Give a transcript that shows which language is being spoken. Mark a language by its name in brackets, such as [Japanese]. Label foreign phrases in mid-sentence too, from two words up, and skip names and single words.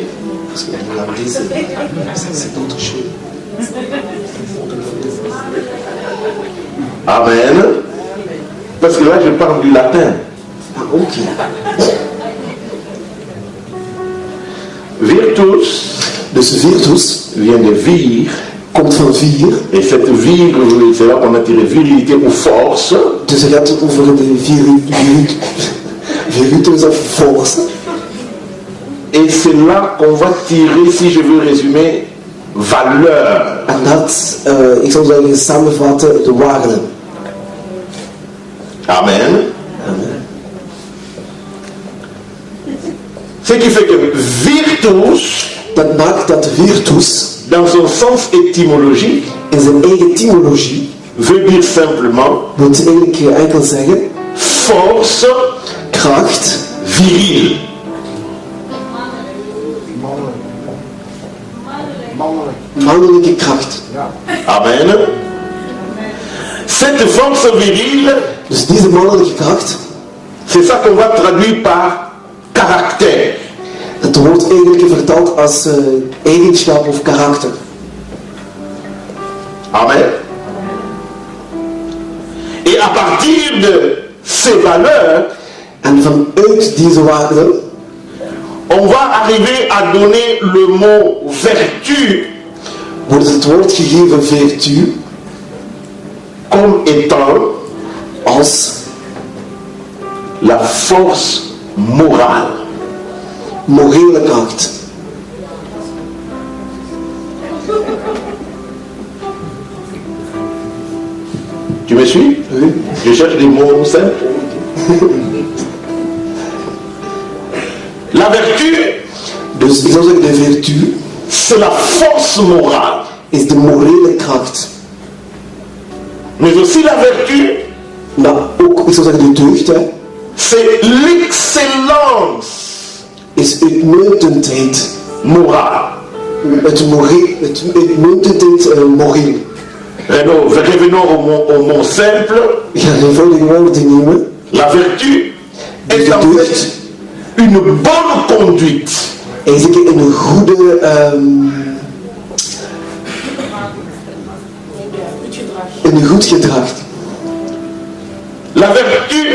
[French] parce que c'est autre chose. Amen. Parce que là, je parle du latin. Ah, ok. Virtus [Dutch] Dus virtus [French] vient de vir. [Dutch] komt van vir. [French] Et cette vir, c'est là qu'on a tiré virilité ou force. [Dutch] Dus het gaat over de virtus of force. [French] Et c'est là qu'on va tirer, si je veux résumer, valeur. [Dutch] En dat, ik zou zeggen, samenvatten de waarde. [French] Amen. Amen. Ce qui fait que virtus, [Dutch] Dat maakt dat virtus [French] dans son sens étymologique, [Dutch] in zijn eigen etymologie [French] veut dire simplement [Dutch] wil eigenlijk enkel zeggen [French] force [Dutch] kracht, [French] virile. [Dutch] mannelijke kracht. [French] Amen. Cette force virile, [Dutch] Dus deze mannelijke kracht, [French] c'est ça qu'on va traduire par caractère. [Dutch] het wordt eigenlijk vertaald als eigenschap of karakter. [French] Amen. Et à partir de ces valeurs, [Dutch] En vanuit deze waarden [French] on va arriver à donner le mot vertu [Dutch] wordt het woord gegeven vertu [French] comme étant [Dutch] als [French] la force morale. [Dutch] morele kracht. [French] Tu me suis? Oui. Je cherche des mots simples. La vertu, [Dutch] Dus ik zou zeggen, de vertu [French] c'est la force morale. [Dutch] is de morele kracht. [French] Mais aussi la vertu, [Dutch] Maar ook, ik zou zeggen, de deugd, hè, [French] c'est l'excellence [Dutch] is uitmuntendheid. [French] morale. [Dutch] Uitmuntendheid moreel. [French] Revenons au mot simple. [Dutch] Ik ga eenvoudige woorden nemen. [French] La vertu est en fait une bonne conduite. [Dutch] Eigenlijk een goede... een goed gedrag. [French] La vertu,